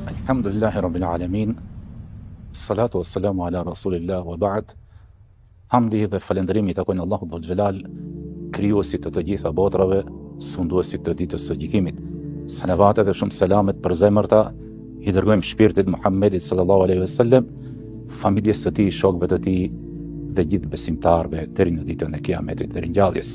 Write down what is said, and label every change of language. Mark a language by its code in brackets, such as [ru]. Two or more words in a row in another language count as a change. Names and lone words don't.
[ar] الحمد لله رب العالمين والصلاة والسلام على رسول الله وبعد. [sq] Hamdi dhe falënderimi takojnë Allahut [ar] ذو الجلال, [sq] krijuesit të gjitha botrave, sunduesit të ditës së gjykimit. Salavatet dhe shumë selamet për zemërta i dërgojmë shpirtit Muhammedit [ar] صلى الله عليه وسلم, [sq] familjes së tij, shokëve të tij dhe gjithë besimtarëve deri në ditën e Kiametit dhe ringjalljes.